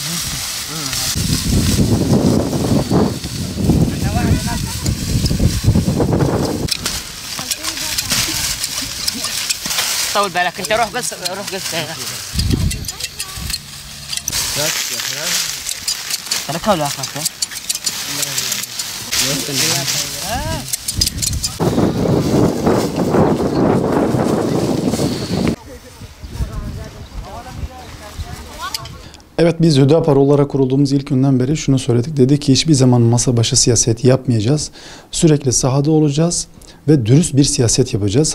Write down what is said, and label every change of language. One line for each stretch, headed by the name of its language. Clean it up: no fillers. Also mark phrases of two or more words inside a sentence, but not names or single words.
Arabic: طول بالك انت روح قص تركها ولا اخذتها؟
Turkish: Evet, biz Hüdapar olarak kurulduğumuz ilk günden beri şunu söyledik. Dedik ki hiçbir zaman masa başı siyaset yapmayacağız. Sürekli sahada olacağız ve dürüst bir siyaset yapacağız.